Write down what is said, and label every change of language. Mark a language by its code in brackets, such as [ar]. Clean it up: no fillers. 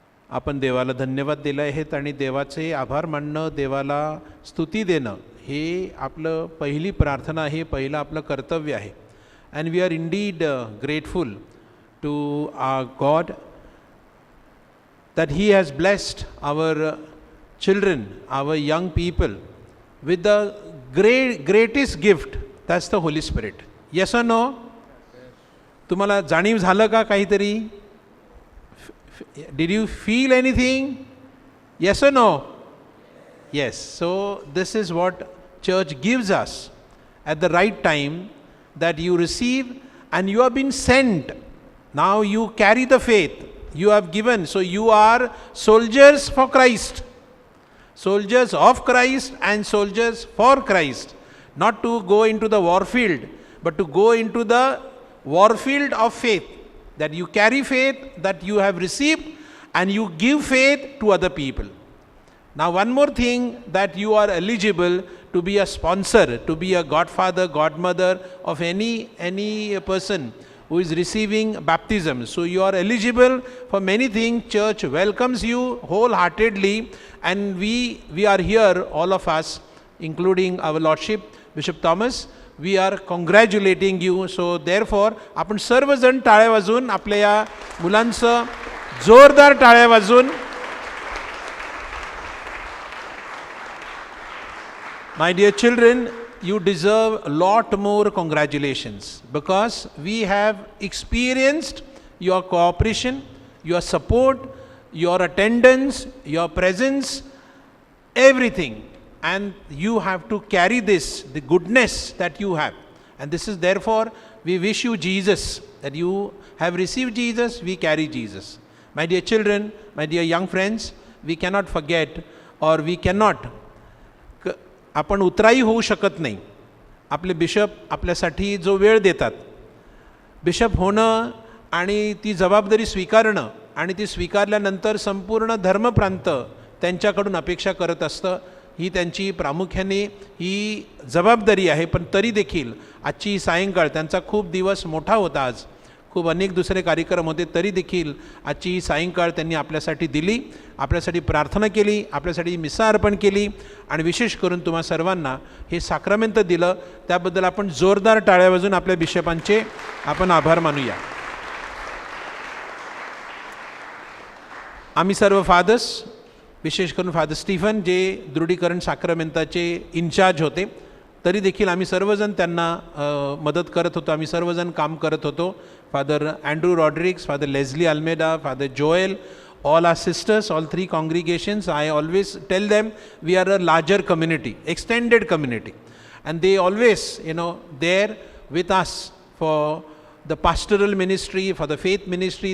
[mr] आपण देवाला धन्यवाद दिले आहेत आणि देवाचे आभार मानणं, देवाला स्तुती देणं हे आपलं पहिली प्रार्थना आहे, पहिलं आपलं कर्तव्य आहे. [en] And we are indeed grateful to our God that he has blessed our children, our young people with the greatest gift, that's the Holy Spirit. Yes or no? [mr] तुम्हाला जाणीव झालं का काहीतरी? [en] Did you feel anything? Yes or no? Yes. So this is what church gives us at the right time, that you receive and you have been sent. Now you carry the faith. You have given. So you are soldiers for Christ. Soldiers of Christ and soldiers for Christ. Not to go into the war field, but to go into the war field of faith. That you carry faith that you have received and you give faith to other people. Now one more thing, that you are eligible to be a sponsor, to be a godfather, godmother of any person who is receiving baptism. So you are eligible for many things. Church welcomes you wholeheartedly, and we are here, all of us, including our Lordship, Bishop Thomas. We are congratulating you. So therefore, [mr] आपण सर्वजण टाळ्या वाजवून आपल्या या मुलांचं जोरदार टाळ्या वाजवून. [en] My dear children, you deserve a lot more congratulations, because we have experienced your cooperation, your support, your attendance, your presence, everything. And you have to carry this, the goodness that you have. And this is therefore, we wish you Jesus, that you have received Jesus, we carry Jesus. My dear children, my dear young friends, we cannot forget, or we cannot, [mr] आपण उतराई होऊ शकत नाही. आपले bishop आपल्यासाठी जो वेळ देतात, बिशप होणं आणि ती जबाबदारी स्वीकारणं, आणि ती स्वीकारल्यानंतर संपूर्ण धर्मप्रांत त्यांच्याकडून अपेक्षा करत असतं. ही त्यांची प्रामुख्याने ही जबाबदारी आहे. पण तरी देखील आजची सायंकाळ, त्यांचा खूप दिवस मोठा होता, आज खूप अनेक दुसरे कार्यक्रम होते, तरी देखील आजची ही सायंकाळ त्यांनी आपल्यासाठी दिली, आपल्यासाठी प्रार्थना केली, आपल्यासाठी मिसा अर्पण केली, आणि विशेष करून तुम्हा सर्वांना हे साक्रामेंट दिलं. त्याबद्दल आपण जोरदार टाळ्या वाजून आपल्या बिशपांचे आपण आभार मानूया. आम्ही सर्व फादर्स, विशेष करून फादर स्टीफन, जे दृढीकरण साक्रामेंटाचे इन्चार्ज होते, तरी देखील आम्ही सर्वजण त्यांना मदत करत होतो, आम्ही सर्वजण काम करत होतो. [en] Father Andrew Rodricks, father Leslie Almeida, father Joel, all our sisters, all 3 congregations, I always tell them we are a larger community, extended community, and they always, there with us for the pastoral ministry, for the faith ministry.